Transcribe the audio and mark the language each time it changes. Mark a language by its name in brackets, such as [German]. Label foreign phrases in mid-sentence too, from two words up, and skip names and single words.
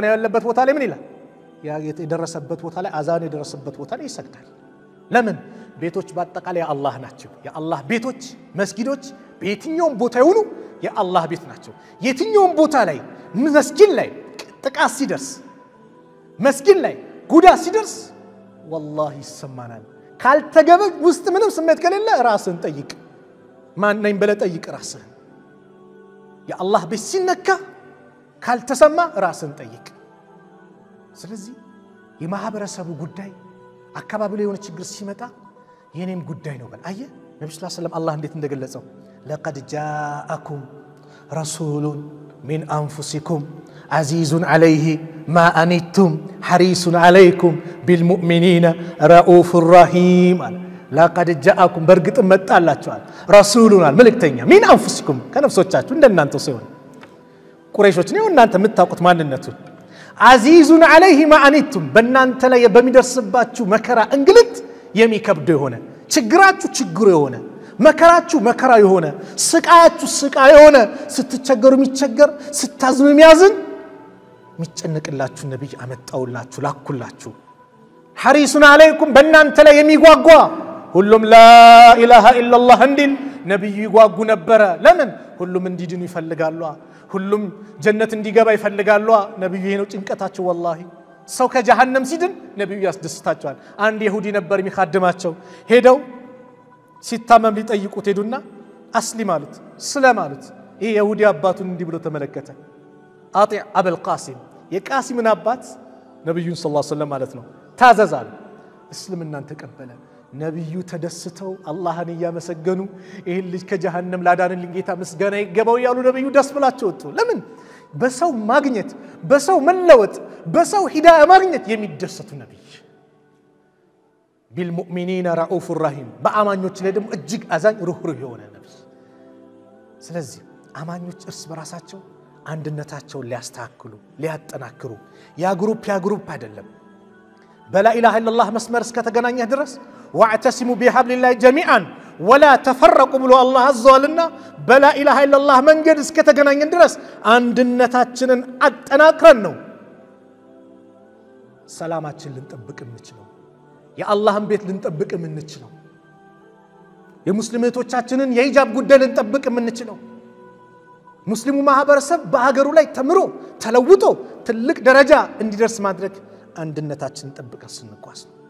[Amharic] ያለበት ቦታ ላይ ምን ይላል ያ የደረሰበት ቦታ ላይ አዛን የደረሰበት ቦታ ላይ ይሰግዳል ለምን ቤቶች በአጠቃላይ አላህ ናቸው የአላህ ቤቶች መስጊዶች በየትኛውም ቦታ ይሁኑ የአላህ ቤት ናቸው የትኛውም ቦታ ላይ መስጊድ ላይ ጥቃት ሲደርስ መስጊድ ላይ ጉዳት ሲደርስ والله ይሰማናል ካልተገበ ውስጥ ምንም ስሜት ከሌለ ራስን ጠይቅ ማን ነኝ በለ ጠይቅ ራስን የአላህ ቤት ሲነካ ካልተሰማ ራስን ጠይቅ ስለዚህ የማህበረሰቡ ጉዳይ አካባቢ ላይ የሆነ ችግር ሲመጣ የኔም ጉዳይ ነው በል አየ ነብዩ [Arabic] صلى الله عليه وسلم [Amharic] አላህ እንዴት እንደገለጸው [Arabic] لقد جاءكم رسول من انفسكم عزيز عليه ما انتم حريص عليكم بالمؤمنين رؤوف رحيم لقد جاءكم برغط [Amharic] መጣላችኋል رسولنا መልእክተኛ [Arabic] من انفسكم [Amharic] ከነፍሶቻችሁ እንደናንተ ሲሆን ቁረይሾች ነው እናንተ የምታውቁት ማንነቱን [Arabic] عزيز عليه ما انتم [Amharic] በእናንተ ላይ በሚደርስባችሁ መከራ እንግልት የሚከብዱ የሆነ ችግራችሁ ችግሩ የሆነ መከራችሁ መከራ የሆነ ስቃያችሁ ስቃይ የሆነ ስትቸገሩ የሚቸገር ስታዝኑ የሚያዝን የሚጨነቅላችሁ ነብይ አመጣውላችሁ ላኩላችሁ [Arabic] حريصون عليكم [Amharic] በእናንተ ላይ የሚጓጓ ሁሉም [Arabic] لا اله الا الله [Amharic] እንዲል ነብዩ ይጓጉ ነበር ለምን ሁሉም እንዲድኑ ይፈልጋሉ ሁሉም ጀነት እንዲገባ ይፈልጋሉ ነብዩ ይሄ ነው ጭንቀታቸው والله ሰው ከጀሃነም ሲድን ነብዩ ያስደስታቸዋል አንድ ይሁዲ ነበር የሚखाድማቸው ሄደው ሲታመም ሊጠይቁት ሄዱና አስሊም አሉት ስለማሉት ይሄ ይሁዲ አባቱን እንዲ ብሎ ተመለከተ [Arabic] أطع أبا القاسم [Amharic] የቃሲምን አባት ነብዩን [Arabic] صلى الله عليه وسلم [Amharic] ማለት ነው ታዘዛሉ እስልምናን ተቀበለ ነብዩ ተደስተው አላህን ያመሰገኑ ይሄ ልጅ ከጀሃነም ላዳንልኝ ጌታ ምስጋና ይገባው ያሉ ነብዩ ደስ ብላቸው ወጡ ለምን በሰው ማግኘት በሰው መለወጥ በሰው ሂዳያ ማግኘት የሚደሰቱ ነብይ [Arabic] بالمؤمنين رؤوف رحيم [Amharic] በአማኞች ላይ ደግሞ እጅግ አዛኝ ሩህሩህ የሆነ ነብይ ስለዚህ አማኞች እርስ በራሳቸው አንድነታቸውን ሊያስተካክሉ ሊያጠናክሩ ያ ግሩፕ አይደለም [Arabic] بلا إله إلا الله [Amharic] መስመር እስከተገናኘህ ድረስ [Arabic] واعتصموا بحبل الله جميعا ولا تفرقوا [Amharic] ብሎ አላህ አዘዋልና [Arabic] بلا إله إلا الله [Amharic] መንገድ እስከተገናኘን ድረስ አንድነታችንን አጠናክረን ነው ሰላማችን ልንጠብቅ እንችላለን የአላህን ቤት ልንጠብቅ እንችላለን የሙስሊሞቻችንን የሂጃብ ጉዳይ ልንጠብቅ እንችላለን ሙስሊሙ ማህበረሰብ በአገሩ ላይ ተምሮ ተለውጦ ትልቅ ደረጃ እንዲደርስ ማድረግ አንድነታችንን ጠብቀን ስንቋስ